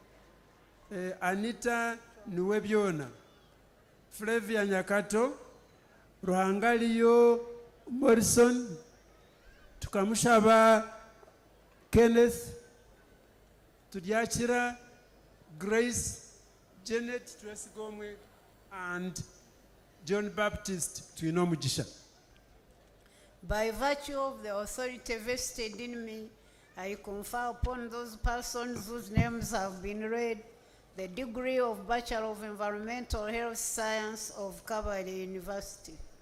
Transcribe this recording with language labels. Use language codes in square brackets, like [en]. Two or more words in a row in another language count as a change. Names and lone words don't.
[en] Anita Nuwebiona, Flavia Nyakato, Ruhangaliyo Morrison, Tukamushaba Kenneth, Tudiachira, Grace, Janet Twesigomwe, and John Baptist Twinomujisha. By virtue of the authority vested in me, I confer upon those persons whose names have been read the degree of Bachelor of Environmental Health Science of Kabale University.